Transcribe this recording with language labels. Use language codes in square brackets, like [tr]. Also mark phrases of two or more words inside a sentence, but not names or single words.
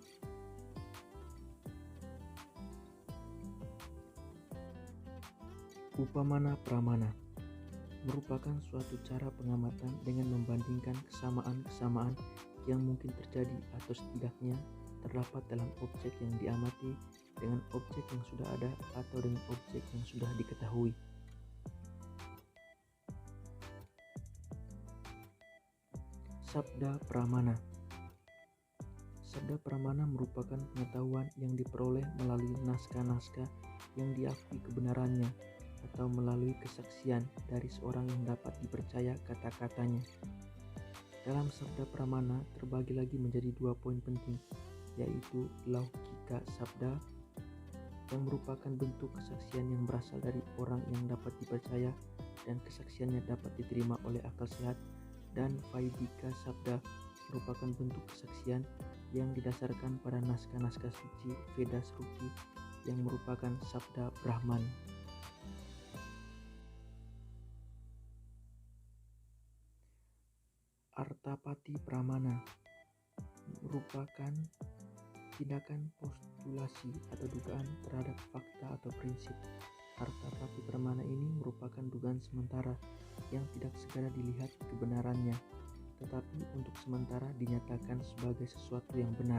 [id] Upamana pramana merupakan suatu cara pengamatan dengan membandingkan kesamaan-kesamaan yang mungkin terjadi atau setidaknya terdapat dalam objek yang diamati dengan objek yang sudah ada atau dengan objek yang sudah diketahui. Sabda pramana. Sabda pramana merupakan pengetahuan yang diperoleh melalui naskah-naskah yang diakui kebenarannya atau melalui kesaksian dari seorang yang dapat dipercaya kata-katanya. Dalam sabda pramana terbagi lagi menjadi 2 poin penting, yaitu laukika sabda yang merupakan bentuk kesaksian yang berasal dari orang yang dapat dipercaya dan kesaksiannya dapat diterima oleh akal sehat, dan vaidika sabda merupakan bentuk kesaksian yang didasarkan pada naskah-naskah suci Veda Sruti yang merupakan sabda Brahman. Artapati pramana merupakan tindakan postulasi atau dugaan terhadap fakta atau prinsip. Artapati pramana ini merupakan dugaan sementara yang tidak segera dilihat kebenarannya, tetapi untuk sementara dinyatakan sebagai sesuatu yang benar.